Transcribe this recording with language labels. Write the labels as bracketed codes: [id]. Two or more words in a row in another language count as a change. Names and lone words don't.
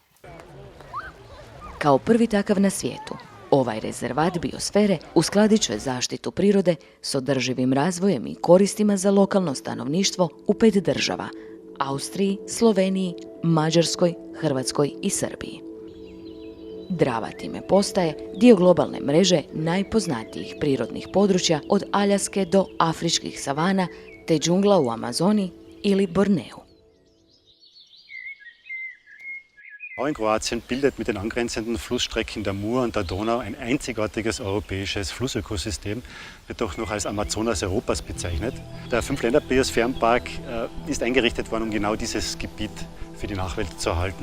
[hr] Kao prvi takav na svijetu, ovaj rezervat biosfere uskladit će zaštitu prirode s održivim razvojem i koristima za lokalno stanovništvo u 5 država: Austriji, Sloveniji, Mađarskoj, Hrvatskoj i Srbiji. Drava time postaje dio globalne mreže najpoznatijih prirodnih područja od Aljaske do afričkih savana te džungla u Amazoni ili Borneu. [de] Auch in Kroatien bildet mit den angrenzenden Flussstrecken der Mur und der Donau ein einzigartiges europäisches Flussökosystem, wird auch noch als Amazonas Europas bezeichnet. Der Fünfländer-Biosphärenpark ist eingerichtet worden, um genau dieses Gebiet für die Nachwelt zu erhalten.